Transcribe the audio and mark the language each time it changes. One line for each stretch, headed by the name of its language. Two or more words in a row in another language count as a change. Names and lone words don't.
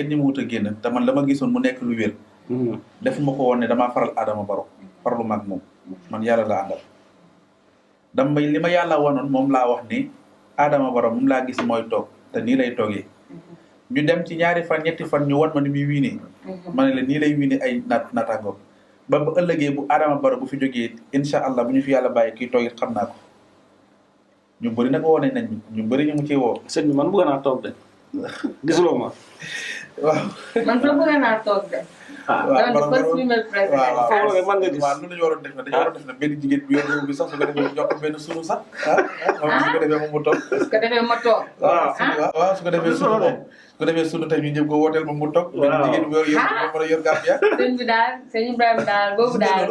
Wolof: kenn ñi mu wut a génn te man la ma gisoon mu nekk lu wér defuma ko woon ne damaa faral Adama Barrow farlu mag moom man yàlla la àndal dama li ma yàlla wanoon moom laa wax ni Adama Barrow moom laa gis mooy toog te nii lay toogee ñu dem ci ñaari fan ñetti fan ñu wan ma ni muy wiinee ma ne la nii lay wiine ay naataangoom ba bu ëllëgee bu Adama Barrow bu fi jógee
Arabic: إن شاء الله
Wolof: bu ñu fi yàlla bàyyi kii toog it xam naa ko ñu bëri nag woo nañ ñu bëri ñu mu ciy woo. sëñ bi man bëgg naa toog de gisuloo ma. waaw. man sax bëgg naa toog de. waaw
English: donc first female president.
Wolof: waaw man nga gis. waaw lu ñu waroon def nag dañoo waroon def nag benn jigéen bu yor réew bi sax su ko defee jox ko benn sunu sax moom su ko defee moom mu toog. su ko defee ma toog. waaw su ko defee sunu moom su ko defee sunu tey ñu jëm ko wooteel moom mu toog. benn jigéen bu yor mën a yor Gambia. sëñ bi daal sëñ Ibrahima daal boobu daal.